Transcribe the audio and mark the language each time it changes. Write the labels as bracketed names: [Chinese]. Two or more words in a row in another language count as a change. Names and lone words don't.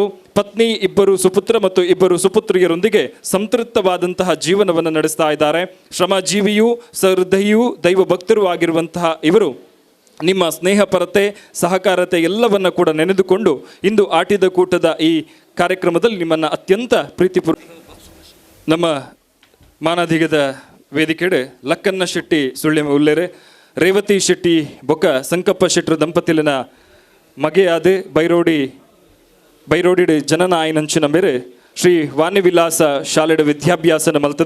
[Kannada] ಪತ್ನಿ, 2 ಸುಪುತ್ರ ಮತ್ತು 2 ಸುಪುತ್ರಿಯರೊಂದಿಗೆ ಸಂತೃಪ್ತವಾದಂತಹ ಜೀವನವನ್ನು ನಡೆಸ್ತಾ ಇದ್ದಾರೆ. ಶ್ರಮಜೀವಿಯೂ ಸಹೃದಯಿಯೂ ದೈವ ಭಕ್ತರೂ ಆಗಿರುವಂತಹ ಇವರು ನಿಮ್ಮ ಸ್ನೇಹಪರತೆ, ಸಹಕಾರತೆ ಎಲ್ಲವನ್ನು ಕೂಡ ನೆನೆದುಕೊಂಡು ಇಂದು ಆಟಿದ ಕೂಟದ ಈ ಕಾರ್ಯಕ್ರಮದಲ್ಲಿ ನಿಮ್ಮನ್ನು ಅತ್ಯಂತ [Tulu] ನಮ್ಮ ಮಾನದಿಗದ ವೇದಿಕೆಡೆ ಲಕ್ಕನ್ನ ಶೆಟ್ಟಿ ಸುಳ್ಳೆ ಉಲ್ಲೇರೆ, ರೇವತಿ ಶೆಟ್ಟಿ ಬೊಕ್ಕ ಸಂಕಪ್ಪ ಶೆಟ್ರು ದಂಪತಿಲಿನ ಮಗೆಯಾದ ಬೈರೋಡಿ ಜನನ ಆಯ್ನಂಚಿನ ಮೇರೆ ಶ್ರೀ ವಾಣಿವಿಲಾಸ ಶಾಲೆಡ ವಿದ್ಯಾಭ್ಯಾಸನ ಮಲ್ತದೆ.